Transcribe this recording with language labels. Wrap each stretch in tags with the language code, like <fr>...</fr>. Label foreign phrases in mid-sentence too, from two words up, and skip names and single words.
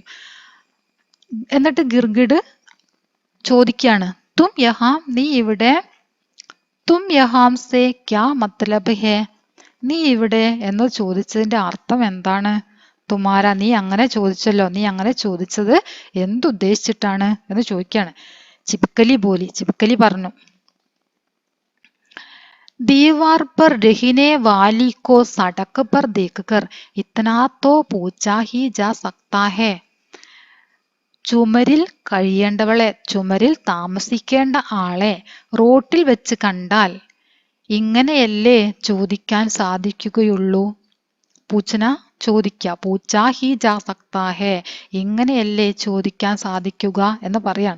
<ml>എന്നിട്ട് ഗിർഗിഡ് ചോദിക്കുകയാണ്</ml> <hi>तुम यहाँ,</hi> <ml>നീ ഇവിടെ?</ml> <hi>तुम यहाँ से क्या मतलब है,</hi> <ml>നീ ഇവിടെ എന്ന് ചോദിച്ചതിന്റെ അർത്ഥം എന്താണ്? തുമാര, നീ അങ്ങനെ ചോദിച്ചല്ലോ, നീ അങ്ങനെ ചോദിച്ചത് എന്തുദ്ദേശിച്ചിട്ടാണ് എന്ന് ചോദിക്കുകയാണ്.</ml> <hi>ചിബുക്കലി പറഞ്ഞു दीवार पर रहने वाली को सड़क पर देखकर इतना तो पूछा ही जा सकता है.</hi> <ml>ചുമരിൽ കഴിയേണ്ടവളെ, ചുമരിൽ താമസിക്കേണ്ട ആളെ റോട്ടിൽ വെച്ച് കണ്ടാൽ ഇങ്ങനെയല്ലേ ചോദിക്കാൻ സാധിക്കുകയുള്ളൂ? പൂച്ചന ചോദിക്കുക,</ml> <hi>पूछा ही जा सकता है,</hi> <ml>ഇങ്ങനെയല്ലേ ചോദിക്കാൻ സാധിക്കുക എന്ന് പറയാണ്.</ml>